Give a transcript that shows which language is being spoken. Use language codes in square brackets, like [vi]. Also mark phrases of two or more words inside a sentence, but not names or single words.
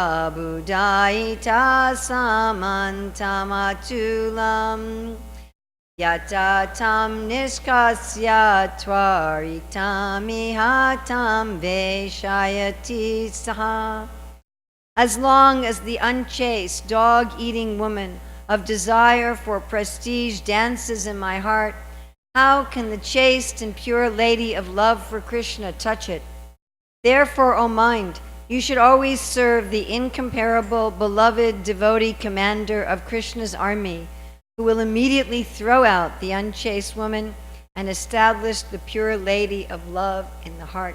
[sa] prabhudaita samantamachulam Yata tam nishkasya twaritam ihatam veshayati saha. [en] As long as the unchaste, dog-eating woman of desire for prestige dances in my heart, how can the chaste and pure lady of love for Krishna touch it? Therefore, O mind, you should always serve the incomparable, beloved devotee commander of Krishna's army, who will immediately throw out the unchaste woman and establish the pure lady of love in the heart.